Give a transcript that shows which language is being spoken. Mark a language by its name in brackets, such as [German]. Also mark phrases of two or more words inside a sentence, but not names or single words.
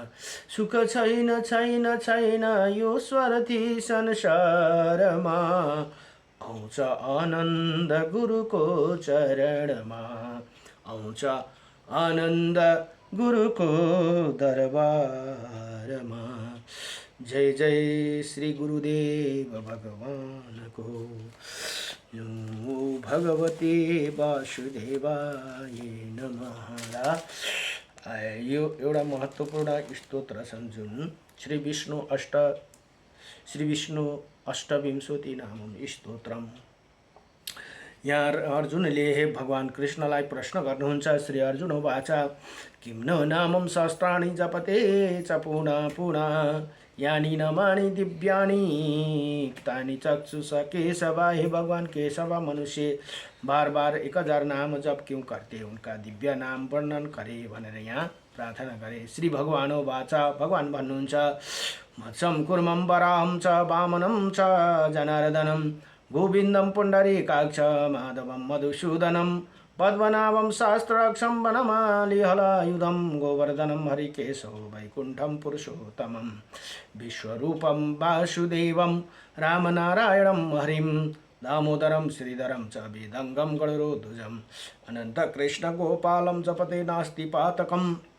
[Nepali] सुख छैन छैन छैन यो स्वार्थी संसारमा, आउँछ आनन्द गुरुको चरणमा। आउँछ आनन्द गुरुको दरबारमा। जय जय श्री गुरुदेव भगवानको। [Sanskrit] नमो भगवते वासुदेवाय नमः। [Nepali] यो एउटा महत्त्वपूर्ण स्तोत्र छन् जुन श्री विष्णु अष्टविंशति नामम स्तोत्रम। यहाँ अर्जुनले भगवान कृष्णलाई प्रश्न गर्नुहुन्छ। [Sanskrit] श्री अर्जुन उवाच किं न नामं सहस्राणि जपते च पुनः पुनः, यानि नामानि दिव्यानि तानि चक्षुष केशव। [Hindi] हे भगवान केशव, मनुष्य बार बार 1000 नाम जप क्यों करते, उनका दिव्य नाम वर्णन करे [Nepali] भनेर यहाँ प्रार्थना गरे। [Sanskrit] श्री भगवान उवाच, [Nepali] भगवान भन्नुहुन्छ [Sanskrit] मत्सं कुर्मं वराहं च वामनं च जनार्दनं, गोविन्दं पुण्डरीकाक्ष माधवं मधुसूदनं, पद्मनाभं सहस्राक्षं वनमालिहलायुधं, गोवर्धनं हरिकेशव वैकुण्ठं पुरुषोत्तमं, विश्वरूपं वासुदेवं रामनारायणं हरिं, दामोदरं श्रीधरं च वेदङ्गं गरुडध्वजम्, अनन्तकृष्णगोपालं जपते नास्ति पातकम्,